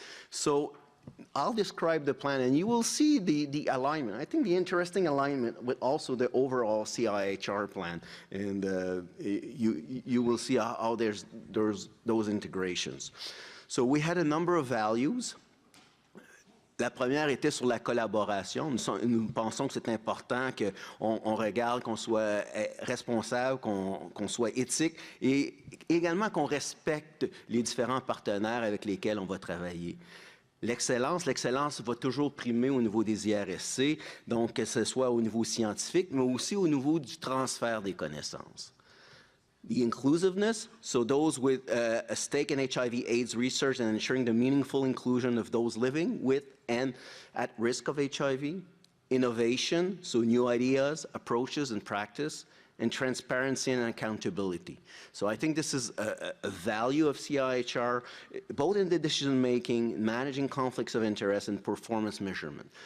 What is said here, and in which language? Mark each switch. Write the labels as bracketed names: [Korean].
[English] So I'll describe the plan, and you will see the alignment. I think the interesting alignment with also the overall CIHR plan, and you will see how there's those integrations. So we had a number of values. [French] La première était sur la collaboration. Nous pensons que c'est important qu'on regarde, qu'on soit responsable, qu'on soit éthique et également qu'on respecte les différents partenaires avec lesquels on va travailler. L'excellence va toujours primer au niveau des IRSC, donc que ce soit au niveau scientifique, mais aussi au niveau du transfert des connaissances. [English] The inclusiveness, so those with a stake in HIV/AIDS research and ensuring the meaningful inclusion of those living with and at risk of HIV. Innovation, so new ideas, approaches, and practice. And transparency and accountability. So I think this is a value of CIHR, both in the decision-making, managing conflicts of interest, and performance measurement.